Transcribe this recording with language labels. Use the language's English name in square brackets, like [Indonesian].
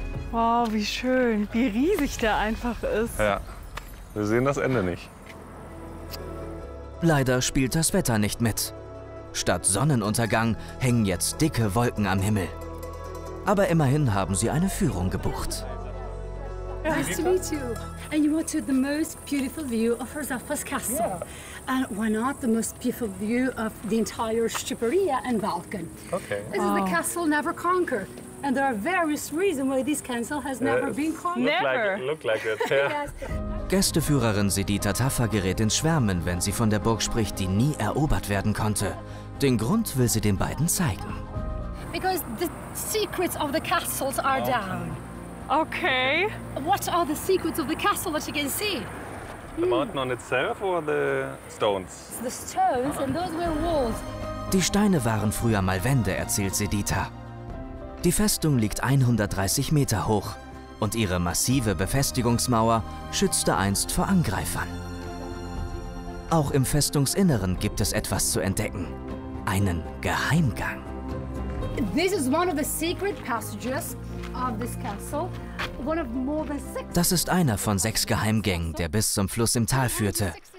[German] Wow, wie schön, wie riesig der einfach ist. Ja, wir sehen das Ende nicht. Leider spielt das Wetter nicht mit. Statt Sonnenuntergang hängen jetzt dicke Wolken am Himmel. Aber immerhin haben sie eine Führung gebucht. [English] Nice to meet you. And you wanted the most beautiful view of Herzafa's castle. Yeah. And why not the most beautiful view of the entire Schipperia and Balkan? Okay. This is the castle never conquered. And there are various reasons why this castle has never been conquered. Never. Looked like it, yeah. Yes. [German] Gästeführerin Sedita Taffa gerät ins Schwärmen, wenn sie von der Burg spricht, die nie erobert werden konnte. Den Grund will sie den beiden zeigen. [English] Because the secrets of the castles are down. Okay. What are the secrets of the castle that you can see? The mountain on itself or the stones? It's the stones and those were walls. [German] Die Steine waren früher mal Wände, erzählt Sedita. Die Festung liegt 130 Meter hoch und ihre massive Befestigungsmauer schützte einst vor Angreifern. Auch im Festungsinneren gibt es etwas zu entdecken. Einen Geheimgang. [English] This is one of the secret passages of this castle. One of more than six. [German] Das ist einer von sechs Geheimgängen, der bis zum Fluss im Tal führte.